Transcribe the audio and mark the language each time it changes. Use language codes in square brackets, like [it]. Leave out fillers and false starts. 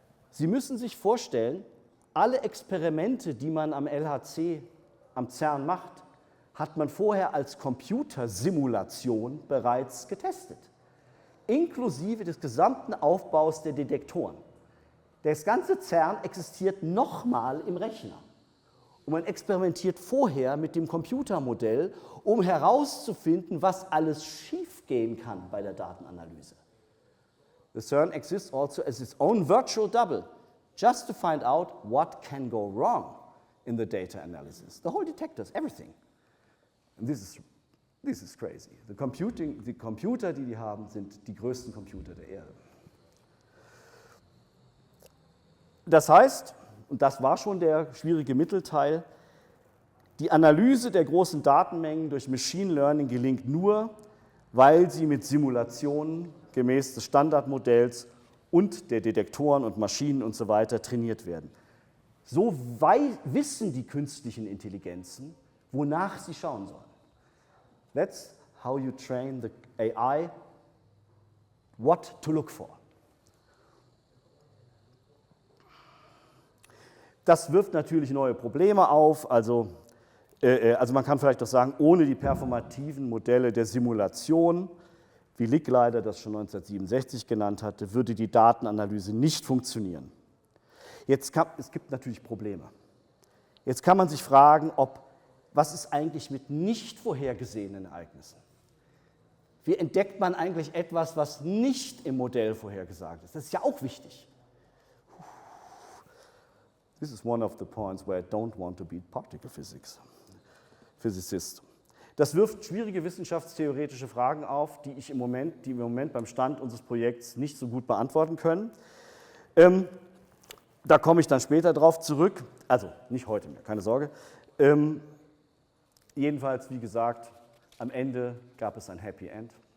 [de] Sie müssen sich vorstellen, alle Experimente, die man am LHC, am CERN macht, hat man vorher als Computersimulation bereits getestet, inklusive des gesamten Aufbaus der Detektoren. Das ganze CERN existiert nochmal im Rechner. Und man experimentiert vorher mit dem Computermodell, um herauszufinden, was alles schiefgehen kann bei der Datenanalyse. [en] The CERN exists also as its own virtual double, just to find out what can go wrong in the data analysis. The whole detectors, everything. And this is crazy. [de] Die Computer, die haben, sind die größten Computer der Erde. Das heißt, und das war schon der schwierige Mittelteil, die Analyse der großen Datenmengen durch Machine Learning gelingt nur, weil sie mit Simulationen gemäß des Standardmodells und der Detektoren und Maschinen und so weiter trainiert werden. So wissen die künstlichen Intelligenzen, wonach sie schauen sollen. [en] That's how you train the AI, what to look for. [de] Das wirft natürlich neue Probleme auf, also man kann vielleicht doch sagen, ohne die performativen Modelle der Simulation, wie Licklider das schon 1967 genannt hatte, würde die Datenanalyse nicht funktionieren. Es gibt natürlich Probleme. Jetzt kann man sich fragen, was ist eigentlich mit nicht vorhergesehenen Ereignissen? Wie entdeckt man eigentlich etwas, was nicht im Modell vorhergesagt ist? Das ist ja auch wichtig. [en] This is one of the points where I don't want to be particle physicist. [de] Das wirft schwierige wissenschaftstheoretische Fragen auf, die im Moment beim Stand unseres Projekts nicht so gut beantworten können. Da komme ich dann später drauf zurück, also nicht heute mehr, keine Sorge. Jedenfalls, wie gesagt, am Ende gab es ein Happy End.